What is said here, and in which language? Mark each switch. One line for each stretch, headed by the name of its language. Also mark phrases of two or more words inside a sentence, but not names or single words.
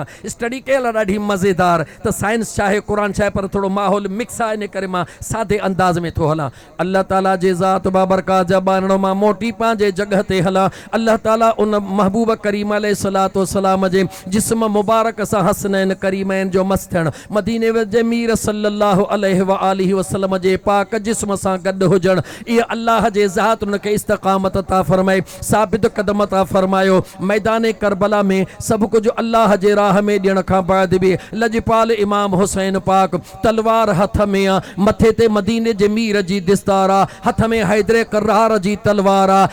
Sindhi: स्टडी कयल आहे ॾाढी मज़ेदार, त साइंस चाहे क़ुर चाहे, पर थोरो माहौल मिक्स आहे, इन करे मां सादे अंदाज़ में थो हलां। अल्लाह ताला जे ज़ात बाबरकात जा ॿारणो मां मोटी पंहिंजे जॻह ते हलां। अल्लाह ताला उन महबूब करीम
Arabic: عليه الصلاة والسلام
Sindhi: जे जिस्म मुबारक सां हसनैन करीमैन जो मस थियणु, मदीने जे मीर
Arabic: صلى الله عليه وآله وسلم
Sindhi: जे पाक जिस्म सां गॾु हुजणु, इहा अल्लाह जे ज़ात उनखे इस्तक़ामत ता फरमाए, साबित कदम ता फरमायो। मैदान करबला में सब कुछ अल्लाह जे राह में ॾियण खां बाद बि लजपाल इमाम हुसैन पाक तलवार हथ में आ, मथे ते मदीने जे मीर जी दिस्तार आ, हथ में हैदरे करार जी तलवार आ।